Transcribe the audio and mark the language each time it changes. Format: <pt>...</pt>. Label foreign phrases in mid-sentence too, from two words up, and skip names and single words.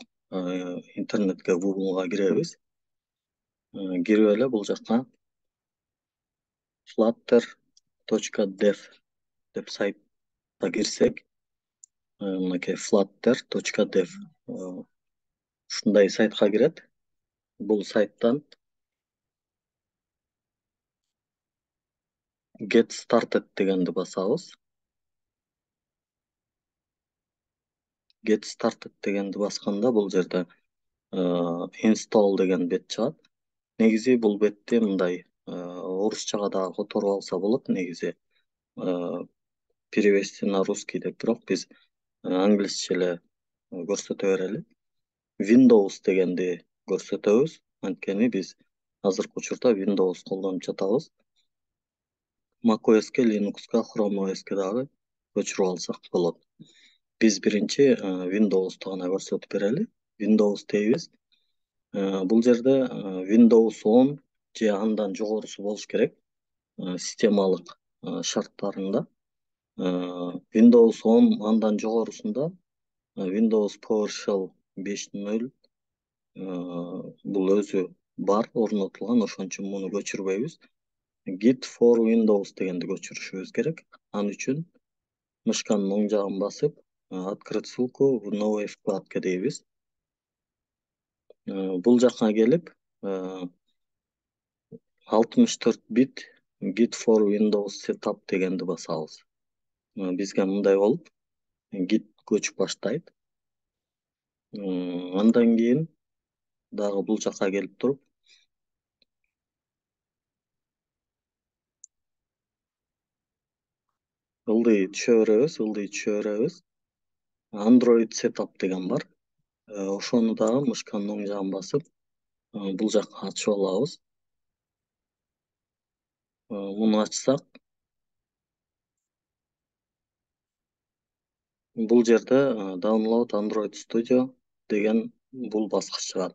<ky>Интернетке Google'га киребиз. Кирип эле бул жакка flutter.dev деп сайтка кирсек, мынакей flutter.dev ушундай сайтка кирет. Бул сайттан</ky> <en>get started</en> <ky>дегенди басабыз.</ky> <en>Get started</en> <ky>дегенди басканда бул жерде install деген бет чыгат. Негизи бул бетти мындай орусчага дагы которуп алса болот негизи.</ky> <ru>Перевести на русский</ru> <ky>деп, бирок биз англисче эле көрсөтө берели. Windows дегенди көрсөтөбүз. Анткени биз азыркы учурда Windows колдонуп жатабыз. macOS'ке, Linux'ка, Chrome OS'ке дагы көчүрүп алсак болот. Биз биринчи Windows'ты гана көрсөтүп берели. Windows дейбиз. Бул жерде Windows 10 же андан жогорусу болуш керек. Системалык шарттарында. Windows 10 андан жогорусунда Windows PowerShell 5.0 бул өзү бар, орнотулган, ошон үчүн муну көчүрбөйбүз. Git for Windows дегенди көчүрүшүбүз керек. Ал үчүн мышканын оң жагын басып,</ky> <ru>открыть ссылку в новой вкладке дейбиз.</ru> <ky>Бул жакка келип, 64 бит Git for Windows setup дегенди басабыз. Бизге мындай болуп, Git көчүп баштайт. Андан кийин дагы бул жакка келип туруп, ылдый түшө беребиз. Android setup деген бар. Ошону дагы мышканын оң жагын басып, бул жакка ачып алабыз. Муну ачсак, бул жерде download Android Studio деген бул баскыч чыгат.</ky>